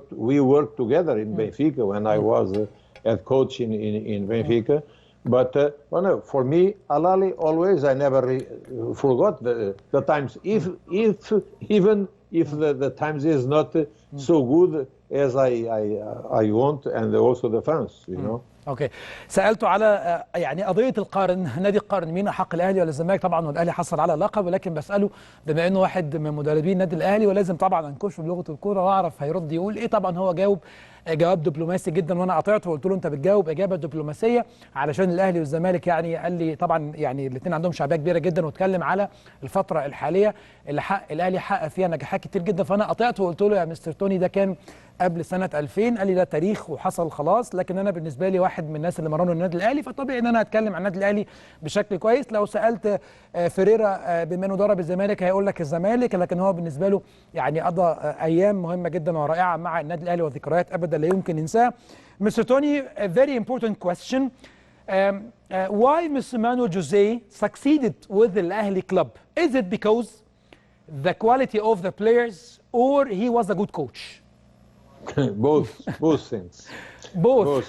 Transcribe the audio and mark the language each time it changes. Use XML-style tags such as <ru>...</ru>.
<en>We worked together in Benfica when I was head coach in Benfica. But for me, Al-Ahli always, I never forgot the times. Even if the times is not so good as I want, and also the fans, you know.</en> <ar>اوكي، سالته على يعني قضيه القرن، نادي القرن، مين احق، الاهلي ولا الزمالك؟ طبعا والاهلي حصل على لقب، ولكن بساله بما انه واحد من مدربين النادي الاهلي ولازم طبعا انكشه بلغه الكوره واعرف هيرد يقول ايه. طبعا هو جاوب جواب دبلوماسي جدا، وانا قاطعته وقلت له انت بتجاوب اجابه دبلوماسيه علشان الاهلي والزمالك. يعني قال لي طبعا يعني الاثنين عندهم شعبيه كبيره جدا، واتكلم على الفتره الحاليه اللي الاهلي حقق فيها نجاحات كتير جدا. فانا قاطعته وقلت له يا مستر توني ده كان قبل سنه 2000. قال لي ده تاريخ وحصل خلاص، لكن انا بالنسبه لي واحد من الناس اللي مرنوا النادي الاهلي، فطبيعي ان انا اتكلم عن النادي الاهلي بشكل كويس. لو سالت فيريرا بما انه ضرب الزمالك هيقول لك الزمالك، لكن هو بالنسبه له يعني قضى ايام مهمه جدا ورائعه مع النادي الاهلي وذكريات ابدا لا يمكن ننساها.</ar> <en>Mr. Tony, a very important question. Why Mr. Manuel Jose succeeded with the Al-Ahli club? Is it because the quality of the players or he was a good coach? both things. Both</en>